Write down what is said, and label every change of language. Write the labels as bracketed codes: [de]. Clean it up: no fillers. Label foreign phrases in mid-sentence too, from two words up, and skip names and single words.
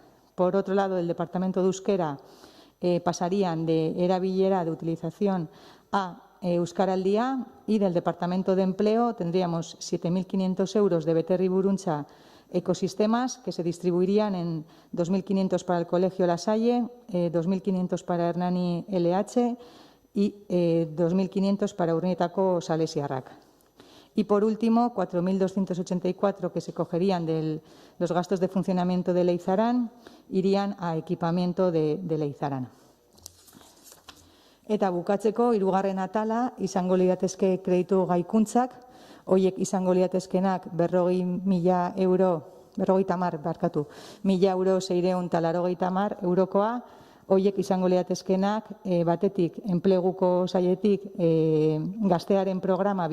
[es] Por otro lado, el Departamento de Euskera pasarían de erabilera de utilización a Euskaraldia, y del Departamento de Empleo tendríamos 7.500 euros de Beterriburuntza Ecosistemas, que se distribuirían en 2.500 para el Colegio La Salle, 2.500 para Hernani LH y 2.500 para Urnietako Salesiarrak. Y, por último, 4.284 que se cogerían de los gastos de funcionamiento de Leizaran irían a equipamiento de Leizaran. [eu] Eta bukatzeko, hirugarren atala, izango liratezke kreditu gaikuntzak, horiek izango liratezkenak 40.000 euro, 1.000 euro 680 eurokoa, horiek izango liratezkenak batetik enpleguko sailetik gaztearen programa